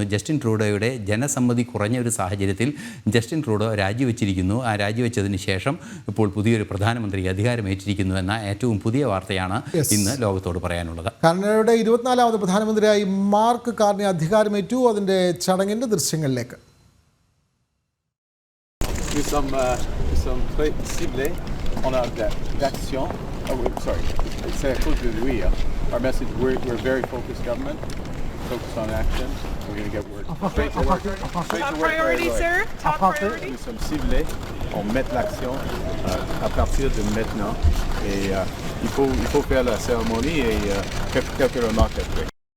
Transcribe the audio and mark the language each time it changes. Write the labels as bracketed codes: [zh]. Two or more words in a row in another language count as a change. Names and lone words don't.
[ml] ജസ്റ്റിൻ ട്രൂഡോയുടെ ജനസമ്മതി കുറഞ്ഞ ഒരു സാഹചര്യത്തിൽ ജസ്റ്റിൻ ട്രൂഡോ രാജിവെച്ചിരിക്കുന്നു. ആ രാജിവെച്ചതിന് ശേഷം ഇപ്പോൾ പുതിയൊരു പ്രധാനമന്ത്രി അധികാരമേറ്റിരിക്കുന്നു എന്ന ഏറ്റവും പുതിയ വാർത്തയാണ് ഇന്ന് ലോകത്തോട് പറയാനുള്ളത്. കാനഡയുടെ 24ാമത് പ്രധാനമന്ത്രിയായി മാർക്ക് കാർണി അധികാരമേറ്റു. അതിൻ്റെ ചടങ്ങിൻ്റെ ദൃശ്യങ്ങളിലേക്ക്. [fr] Nous sommes très ciblés. On a d'action. [en] Oh, sorry. [fr] C'est à cause de lui. [en] Our message, we're very focused government. Focus on action. We're going to get work. Straight to work. Top priority, sir. Top priority. [fr] Nous sommes ciblés. On met l'action à partir de maintenant. Et il faut faire la cérémonie et quelques remarques après.